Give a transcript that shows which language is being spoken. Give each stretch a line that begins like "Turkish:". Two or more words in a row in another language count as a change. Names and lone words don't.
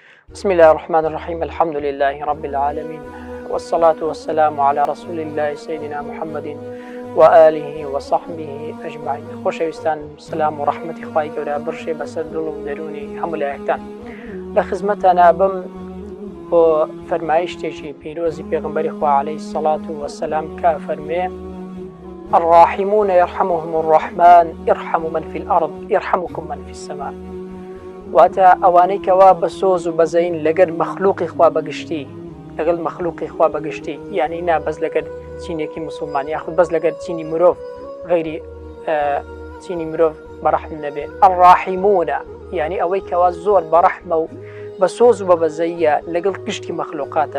Arabic: بسم الله الرحمن الرحيم الحمد لله رب العالمين والصلاة والسلام على رسول الله سيدنا محمد وآله وصحبه أجمعين.
Central Kurdish: خۆشەویستان سلام و ڕەحمەتی خوای گەورە بڕشێ بەسەر دڵ و دەرونی هەموو لایەکتان. لە خزمەتتانە بم بۆ فەرمایشتێکی پیرۆزی پێغەمبەری خوا
Arabic: عەلەیهی الصەلاة وەسەلام
Central Kurdish: کە فەرمێ
Arabic: الراحمون يرحمهم الرحمن ارحموا من في الأرض يرحمكم من في السماء.
Central Kurdish: واتە ئەوانەی کەوا بە سۆز و بەزەین لەگەر مەخلوقی خوا بەگشتی لەگەڵ مەخلوقی خوا بەگشتی، یعنی نا بەس لەگەر چینێکی مسلمان یاخود بەس لەگەر چینی مرۆڤ غەیری چینی مرۆڤ بەڕەحم نەبێ. الراحمونە یعنی ئەوەی کەوا زۆر بەڕەحمە و بە سۆز و بە بەزەیە لەگەڵ گشتی مەخلوقاتە.